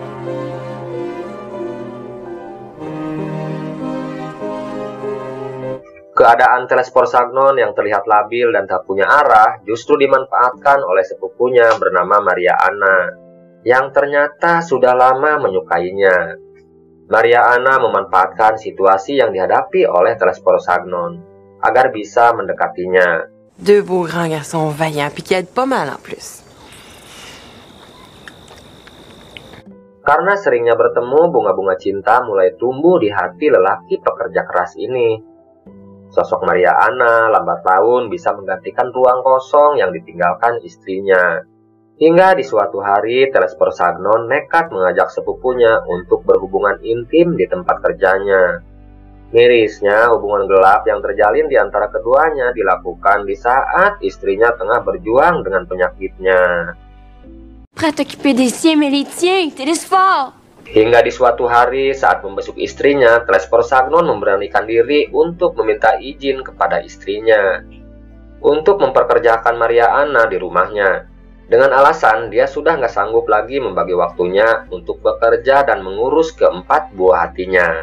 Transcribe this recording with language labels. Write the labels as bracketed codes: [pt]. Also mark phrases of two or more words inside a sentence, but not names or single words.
[id] Keadaan Telespor Sagnon yang terlihat labil dan tak punya arah justru dimanfaatkan oleh sepupunya bernama Maria Anna, yang ternyata sudah lama menyukainya. Maria Anna memanfaatkan situasi yang dihadapi oleh Telespor Sagnon agar bisa mendekatinya. [fr] Deux beaux grands garçons vaillants, puis qui aident pas mal en plus. [id] Karena seringnya bertemu, bunga-bunga cinta mulai tumbuh di hati lelaki pekerja keras ini. Sosok Maria Anna lambat laun bisa menggantikan ruang kosong yang ditinggalkan istrinya. Hingga di suatu hari, Telespor Sagnon nekat mengajak sepupunya untuk berhubungan intim di tempat kerjanya. Mirisnya, hubungan gelap yang terjalin di antara keduanya dilakukan di saat istrinya tengah berjuang dengan penyakitnya. [fr] Prêt à t'occuper des siens, mais les tiens, Télésphore! [id] Hingga di suatu hari saat membesuk istrinya, Telespor Sagnon memberanikan diri untuk meminta izin kepada istrinya untuk memperkerjakan Maria Anna di rumahnya. Dengan alasan dia sudah nggak sanggup lagi membagi waktunya untuk bekerja dan mengurus keempat buah hatinya.